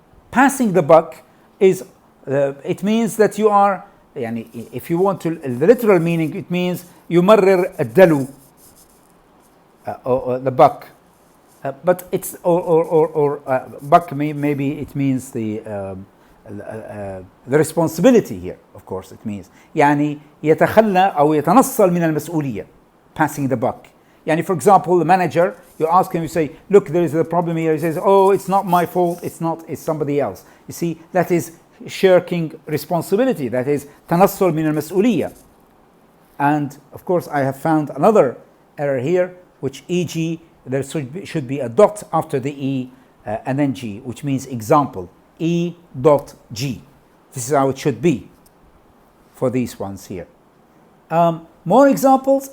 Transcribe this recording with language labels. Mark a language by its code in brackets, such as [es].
[en] Passing the buck is, it means that you are, يعني, if you want to, the literal meaning, it means [ar] يمرر الدلو, [en] or the buck. But it's, or buck, maybe it means the responsibility here, of course it means. [ar] يعني يتخلى أو يتنصل من المسؤولية. [en] Passing the buck. يعني for example, the manager, you ask him, you say, look, there is a problem here. He says, oh, it's not my fault, it's somebody else. You see, that is shirking responsibility. That is [ar] تنصل من المسؤولية. [en] And of course, I have found another error here, which e.g. there should be a dot after the e and then g, which means example. E.g. This is how it should be for these ones here. More examples.